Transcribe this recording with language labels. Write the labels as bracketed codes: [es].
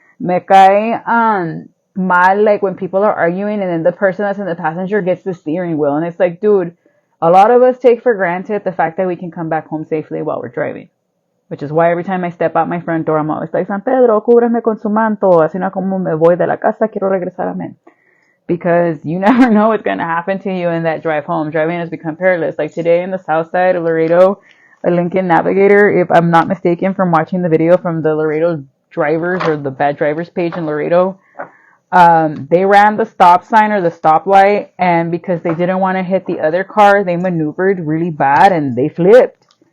[es] Me cae mal, [en] like when people are arguing and then the person that's in the passenger gets the steering wheel. And it's like, dude, a lot of us take for granted the fact that we can come back home safely while we're driving. Which is why every time I step out my front door, I'm always like, San Pedro, [es] cúbreme con su manto. Así no como me voy de la casa, quiero regresar, amén. [en] Because you never know what's going to happen to you in that drive home. Driving has become perilous. Like today in the south side of Laredo, a Lincoln Navigator, if I'm not mistaken from watching the video from the Laredo drivers or the bad drivers page in Laredo, they ran the stop sign or the stoplight, and because they didn't want to hit the other car, they maneuvered really bad and they flipped.